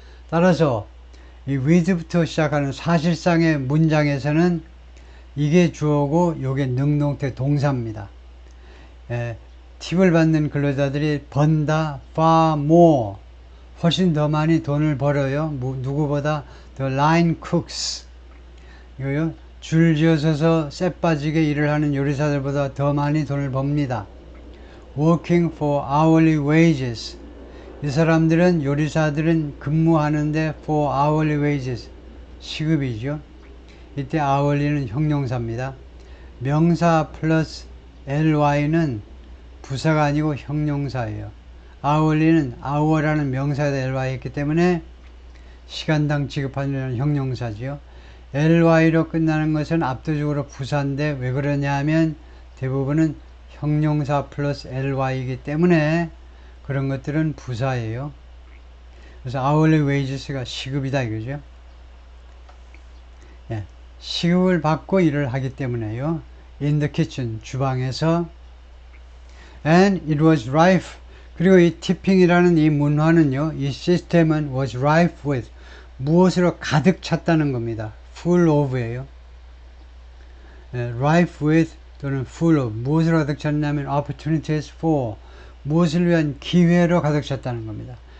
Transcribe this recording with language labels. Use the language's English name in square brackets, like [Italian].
[Korean] 따라서 이 with부터 시작하는 사실상의 문장에서는 이게 주어고 요게 능동태 동사입니다. 팁을 받는 근로자들이 번다 [English] far more. [Korean] 훨씬 더 많이 돈을 벌어요. [English] 누구보다 the line cooks. [Korean] 이거요. 줄 지어서서 쎄 빠지게 일을 하는 요리사들보다 더 많이 돈을 법니다. [English] working for hourly wages. [Korean] 이 사람들은 요리사들은 근무하는데 [English] for hourly wages. [Korean] 시급이죠. 이때 hourly는 형용사입니다. 명사 플러스 ly는 부사가 아니고 형용사예요. hourly는 hour라는 명사에다 ly 했기 때문에 시간당 지급하는 형용사지요. ly로 끝나는 것은 압도적으로 부사인데 왜 그러냐 하면 대부분은 형용사 플러스 ly이기 때문에 그런 것들은 부사예요. 그래서 hourly wages가 시급이다 이거죠. 시급을 받고 일을 하기 때문에요. [English] in the kitchen, 주방에서. and it was rife. [Korean] 그리고 이 티핑이라는 이 문화는요, 이 시스템은 [English] was rife with, [Korean] 무엇으로 가득 찼다는 겁니다. [English] full of [Korean] 예요. [English] rife with [Korean] 또는 [English] full of, [Korean] 무엇으로 가득 찼냐면 [English] opportunities for, [Korean] 무엇을 위한 기회로 가득 찼다는 겁니다.